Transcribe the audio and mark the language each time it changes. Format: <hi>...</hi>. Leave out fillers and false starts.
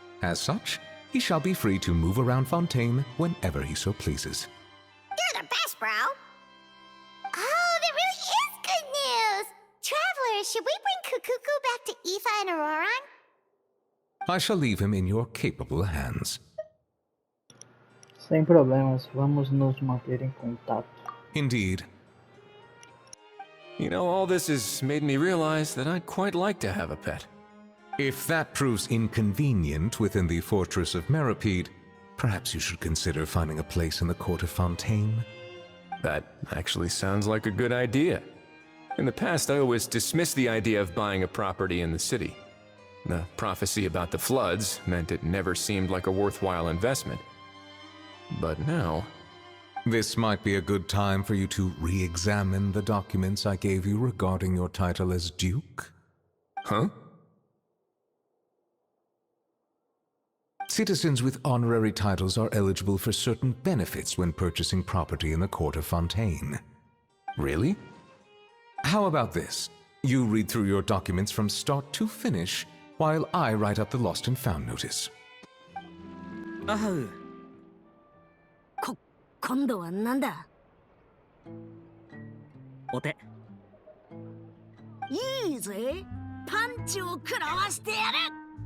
<en>As such, he shall be free to move around Fontaine whenever he so pleases. You're the best, bro! Oh, that really is good news! Travelers, should we bring Kukuku back to Aoife and Auroran? I shall leave him in your capable hands.</en> <pt>Sem problemas, vamos nos manter em contato.</pt> <en>Indeed. You know, all this has made me realize that I'd quite like to have a pet. If that proves inconvenient within the fortress of Meropide, perhaps you should consider finding a place in the court of Fontaine. That actually sounds like a good idea. In the past, I always dismissed the idea of buying a property in the city. The prophecy about the floods meant it never seemed like a worthwhile investment. But now... This might be a good time for you to re-examine the documents I gave you regarding your title as Duke. Huh? Citizens with honorary titles are eligible for certain benefits when purchasing property in the court of Fontaine. Really? How about this? You read through your documents from start to finish, while I write up the lost and found notice.</en> <ja>今度はなんだお手いいぜパンチを食らわしてやる</ja>